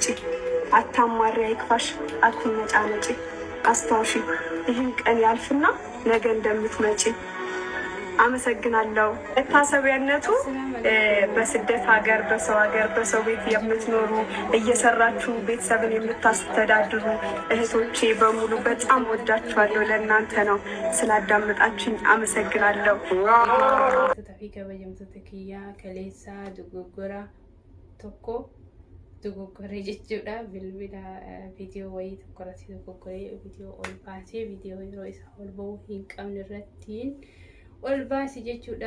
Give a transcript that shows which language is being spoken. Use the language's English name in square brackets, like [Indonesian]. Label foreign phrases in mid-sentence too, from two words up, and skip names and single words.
[Amharic] አታማሪ አይክፋሽ አትነጫነጪ። አስታውሺ ይህን ቀን ያልፍና ነገ እንደምትመጪ። አመሰግናለሁ። መታሰቢያነቱ በስደት ሀገር በሰው ቤት የምትኖሩ እየሰራችሁ ቤተሰብን የምታስተዳድሩ እህቶቼ በሙሉ በጣም ወዳችኋለሁ። ለእናንተ ነው። ስላዳመጣችሁኝ አመሰግናለሁ። [Oromo] Dogoggoree jechuudha. Bilbila viidiyoo wayii tokko irratti dogoggoree viidiyoo ol baasee viidiyoo yeroo isaa ol ba'uu hin qabne irrattiin ol baase jechuudha.